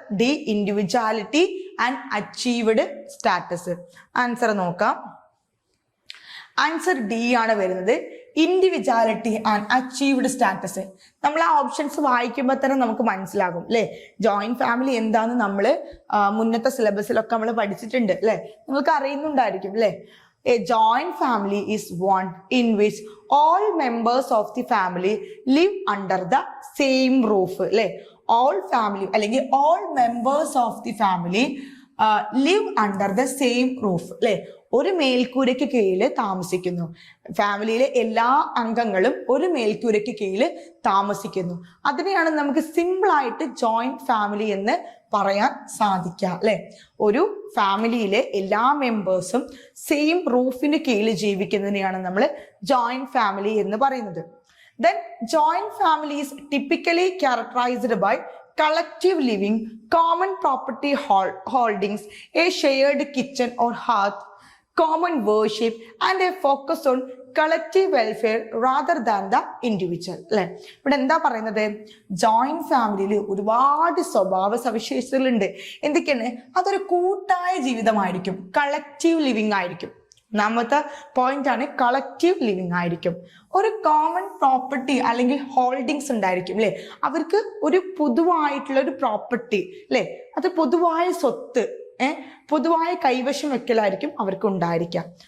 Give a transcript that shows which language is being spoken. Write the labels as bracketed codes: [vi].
[en] D individuality and achieved status. [ml] Answer നോക്കാം. [en] answer D [ml] ആണ് വരുന്നത്, [en] Individuality and achieved status. [ml] നമ്മൾ ആ ഓപ്ഷൻസ് വായിക്കുമ്പോൾ തന്നെ നമുക്ക് മനസ്സിലാകും അല്ലെ, ജോയിന്റ് ഫാമിലി എന്താന്ന് നമ്മൾ മുന്നത്തെ സിലബസിലൊക്കെ നമ്മൾ പഠിച്ചിട്ടുണ്ട് അല്ലെ, നിങ്ങൾക്ക് അറിയുന്നുണ്ടായിരിക്കും അല്ലെ. [en] A joint family is one in which all members of the family live under the same roof. അല്ലെ, all family അല്ലെങ്കിൽ all members of the family live under the same roof. [ml] അല്ലെ, ഒരു മേൽക്കൂരയ്ക്ക് കീഴിൽ താമസിക്കുന്നു. ഫാമിലിയിലെ എല്ലാ അംഗങ്ങളും ഒരു മേൽക്കൂരയ്ക്ക് കീഴിൽ താമസിക്കുന്നു. അതിനെയാണ് നമുക്ക് സിമ്പിൾ ആയിട്ട് ജോയിന്റ് ഫാമിലി എന്ന് പറയാൻ സാധിക്കുക അല്ലെ. ഒരു ഫാമിലിയിലെ എല്ലാ മെമ്പേഴ്സും സെയിം റൂഫിന് കീഴിൽ ജീവിക്കുന്നതിനെയാണ് നമ്മൾ ജോയിന്റ് ഫാമിലി എന്ന് പറയുന്നത്. [en] Then joint family is typically characterized by collective living, common property holdings, a shared kitchen or hearth, common worship, and a focus on collective welfare rather than the individual. [ml] അല്ലെ, ഇവിടെ എന്താ പറയുന്നത്, joint ഫാമിലിയിൽ ഒരുപാട് സ്വഭാവ സവിശേഷതകളുണ്ട്. എന്തൊക്കെയാണ്? അതൊരു കൂട്ടായ ജീവിതമായിരിക്കും, കളക്റ്റീവ് ലിവിങ് ആയിരിക്കും. ഒന്നാമത്തെ പോയിന്റ് ആണ് കളക്റ്റീവ് ലിവിങ് ആയിരിക്കും. ഒരു കോമൺ പ്രോപ്പർട്ടി അല്ലെങ്കിൽ ഹോൾഡിങ്സ് ഉണ്ടായിരിക്കും അല്ലെ, അവർക്ക് ഒരു പൊതുവായിട്ടുള്ള ഒരു പ്രോപ്പർട്ടി അല്ലെ, അത് പൊതുവായ സ്വത്ത് പൊതുവായ കൈവശം വെക്കലായിരിക്കും അവർക്ക് ഉണ്ടായിരിക്കാം.